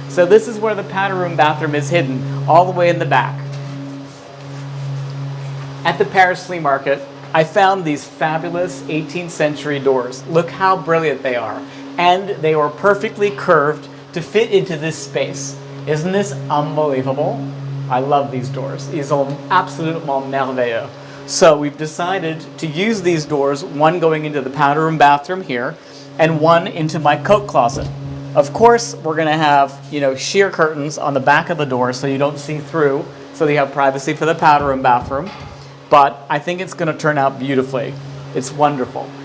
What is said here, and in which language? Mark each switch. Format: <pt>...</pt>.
<en>So this is where the powder room bathroom is hidden, all the way in the back. At the Paris flea market, I found these fabulous 18th century doors. Look how brilliant they are. And they were perfectly curved to fit into this space. Isn't this unbelievable? I love these doors.</en> <fr>Ils sont absolument merveilleux.</fr> <en>So we've decided to use these doors, one going into the powder room bathroom here, and one into my coat closet. Of course, we're going to have, sheer curtains on the back of the door so you don't see through, so you have privacy for the powder room bathroom. But I think it's going to turn out beautifully. It's wonderful.</en>